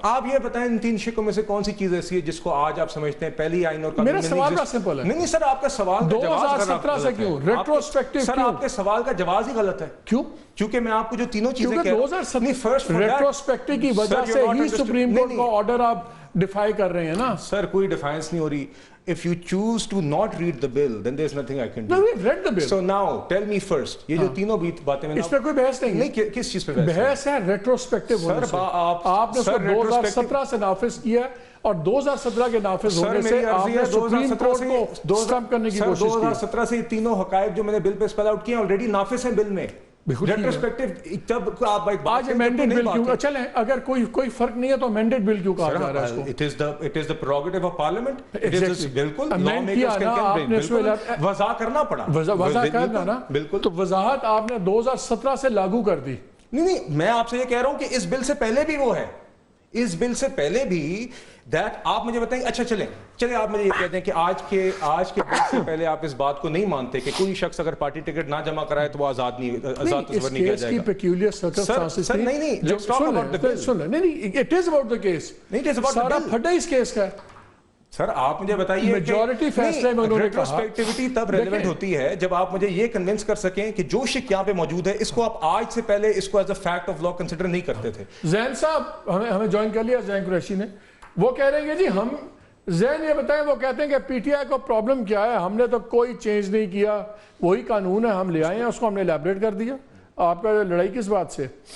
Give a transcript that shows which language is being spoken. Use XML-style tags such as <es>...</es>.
<ur>آپ یہ بتائیں ان 3 شقوں میں سے کون سی چیز ایسی ہے جس کو آج آپ سمجھتے ہیں پہلی آئین اور قانون میرا سوال کا سمپل ہے۔ نہیں سر، آپ کا سوال کا جواز 2017 سے کیوں ریٹروسپیکٹیو سر، آپ کے سوال کا جواز ہی غلط ہے۔ کیوں؟ کیونکہ میں آپ کو جو تینوں چیزیں کیونکہ 2017 ریٹروسپیکٹیو کی وجہ سے ہی سپریم کورٹ کا آرڈر آپ ڈیفائی کر رہے ہیں نا۔ سر، کوئی ڈیفائنس نہیں ہو رہی۔</ur> <en>If you choose to not read the bill, then there's nothing I can do. No, we've read the bill. So now, tell me first,</en> <ur>یہ جو تینوں باتیں میں اس پہ کوئی بحث نہیں ہے۔ نہیں، کس چیز پہ بحث ہے ریٹروسپیکٹیو ہونے سے۔ آپ نے اس کو 2017 سے نافذ کیا اور 2017 کے نافذ ہونے سے آپ نے سپریم کورٹ کو سٹمپ کرنے کی کوشش کی۔ 2017 سے یہ تینوں حقائق جو میں نے بل پہ اسپیل آؤٹ کیے ہیں آلریڈی نافذ ہیں بل میں۔ ریٹروسپیکٹیو تب آپ ایک بات آج امینڈڈ بل کیوں؟ چلیں اگر کوئی فرق نہیں ہے تو امینڈڈ بل کیوں کہا جا رہا ہے اس کو؟</ur> <en>It is the prerogative of parliament.</en> <ur>بالکل امینڈ کیا نا آپ نے، وضاح کرنا پڑا، وضاح کرنا نا، بالکل۔ تو وضاحت آپ نے 2017 سے لاگو کر دی۔ نہیں، میں آپ سے یہ کہہ رہا ہوں کہ اس بل سے پہلے بھی وہ ہے، اس بل سے پہلے بھی آپ مجھے بتائیں۔ اچھا چلیں آپ مجھے یہ کہتے ہیں کہ آج کے بل سے پہلے آپ اس بات کو نہیں مانتے کہ کوئی شخص اگر پارٹی ٹکٹ نہ جمع کرائے تو وہ آزاد تصور نہیں کیا جائے گا۔ پیکیولر سرکمسٹانسز نہیں،</ur> <en>let's talk about the bill.</en> <ur>نہیں،</ur> <en>it is about the case.</en> <ur>نہیں،</ur> <en>it is about the</en> <ur>سارا</ur> <en>bill.</en> <ur>پھڈا اس کیس کا ہے۔ سر، آپ مجھے بتائیے میجورٹی فیصلے میں انہوں نے کہا ریٹروسپیکٹیوٹی تب ریلیونٹ ہوتی ہے جب آپ مجھے یہ کنونس کر سکیں کہ جو شک یہاں پہ موجود ہے اس کو آپ آج سے پہلے اس کو as a fact of law consider نہیں کرتے تھے۔ زین صاحب ہمیں جوائن کر لیا، زین قریشی نے، وہ کہہ رہے ہیں کہ جی ہم زین یہ بتائیں، وہ کہتے ہیں کہ پی ٹی آئی کو پرابلم کیا ہے، ہم نے تو کوئی چینج نہیں کیا، وہی قانون ہے ہم لے آئے ہیں، اس کو ہم نے الیبریٹ کر دیا۔ آپ کا لڑائی کس بات سے؟</ur>